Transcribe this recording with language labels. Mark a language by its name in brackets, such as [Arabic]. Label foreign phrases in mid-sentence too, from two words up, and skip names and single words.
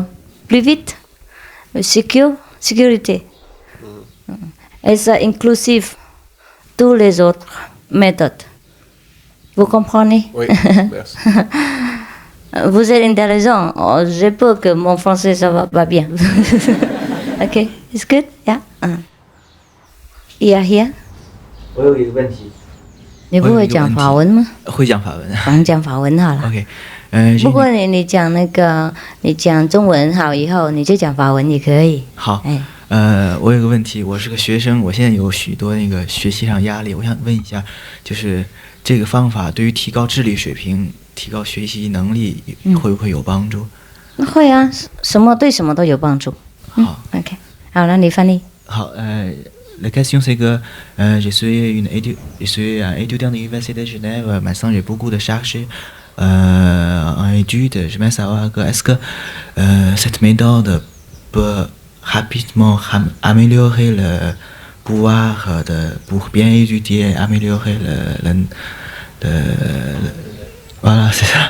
[French] Plus vite, sécurité. Et ça inclusif tous les autres méthodes. Vous comprenez? Oui, merci. Vous êtes intelligent. Oh, j'ai peur que mon français, ça va pas bien. [English] OK, it's good? Yeah? Here? [Chinese] 我有一个问题。你不会讲法文吗？会讲法文。咱讲法文好了。 OK。不过你讲你讲中文好以后，你就讲法文也可以。好。我有个问题，我是个学生，我现在有许多学习上压力，我想问一下，就是这个方法对于提高智力水平、提高学习能力会不会有帮助？会啊，对什么都有帮助。好，OK， 好了，你翻译。 [French] 好 ，la question c'est que je suis un étudiant de l'université de Genève. Maintenant, j'ai beaucoup de charges en études. Je veux savoir est-ce que cette méthode peut rapidement améliorer le pouvoir pour bien étudier, améliorer voilà, c'est ça.